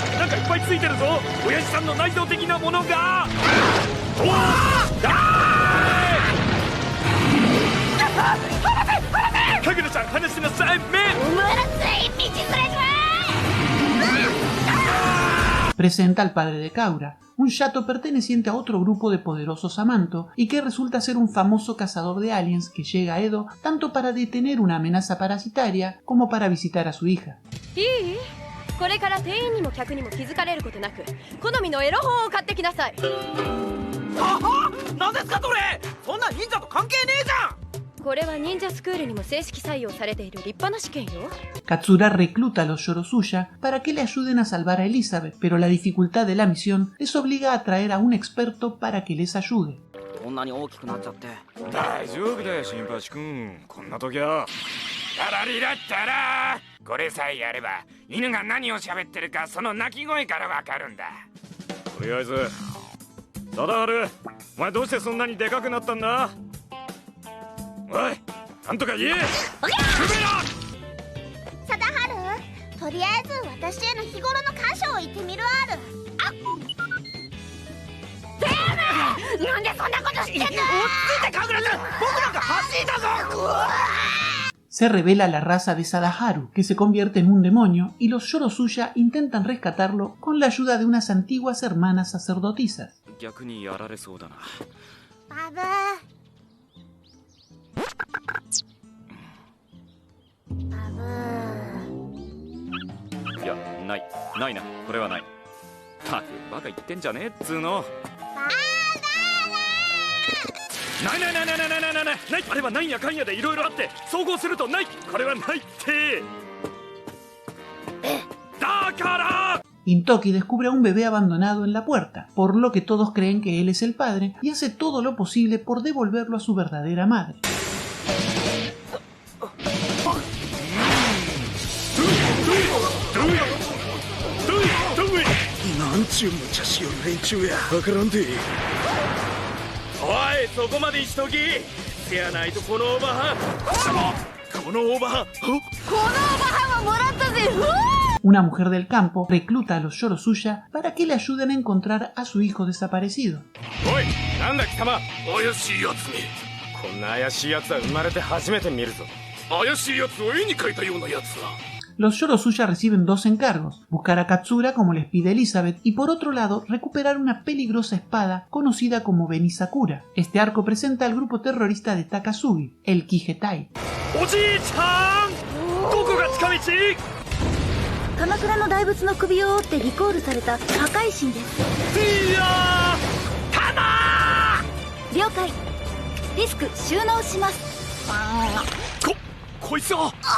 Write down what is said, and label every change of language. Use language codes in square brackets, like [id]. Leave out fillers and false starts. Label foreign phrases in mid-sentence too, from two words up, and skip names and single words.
[ja] かいっぱいついてるぞ。親父さんの内臓的なものが。かぐらちゃん、話しなさい。 [es] Presenta al padre de Kaura, un yato perteneciente a otro grupo de poderosos Samanto y que resulta ser un famoso cazador de aliens que llega a Edo tanto para detener una amenaza parasitaria como para visitar a su hija. [ja] これから店員にも客にも気づかれることなく好みのエロ本を買ってきなさい。はは、何ですかそれ。そんな忍者と関係ねえじゃん。これは忍者スクールにも正式採用されている立派な試験よ。 [es] Katsura recluta a los Yorosuya para que le ayuden a salvar a Elizabeth, pero la dificultad de la misión les obliga a traer a un experto para que les ayude. [ja] こんなに大きくなっちゃって。大丈夫だよ、新八君。こんな時はダラリラッタラ。これさえやれば犬が何を喋ってるかその鳴き声からわかるんだ。とりあえず貞治、お前どうしてそんなにでかくなったんだ。おい、なんとか言え。貞治、とりあえず私への日頃の感謝を言ってみるある。なんでそんなことしてんの。落ち着いてかぐらちゃん、僕なんか走ったぞ。 [es] Se revela la raza de Sadaharu, que se convierte en un demonio, y los Yorosuya intentan rescatarlo con la ayuda de unas antiguas hermanas sacerdotisas. [ja] 逆にやられそうだな。バブいや、ないな、これはない。たくバカ言ってんじゃねえっつうの。ないあれはなんやかんやでいろいろあって総合するとない。これはないって。だから。 [es] Intoki descubre a un bebé abandonado en la puerta, por lo que todos creen que él es el padre y hace todo lo posible por devolverlo a su verdadera madre. [ja] なんちゅう無茶しよる連中や。わからんで。おい、そこまでしとき。せやないとこのおばはん。このおばはん。 [es] Una mujer del campo recluta a los Yorosuya para que le ayuden a encontrar a su hijo desaparecido. [ja] おい、なんだ貴様。怪しいやつめ。こんな怪しいやつは生まれて初めて見るぞ。怪しいやつを絵に描いたようなやつだ。 [es] Los Yorosuya reciben dos encargos, buscar a Katsura como les pide Elizabeth y por otro lado recuperar una peligrosa espada conocida como Benisakura. Este arco presenta al grupo terrorista de Takasugi, el Kigetai. [ja] おじいちゃん、どこが近道？鎌倉の大仏の首を折ってリコールされた破壊神です。いやー、ただー了解。ディスク収納します。こいつは。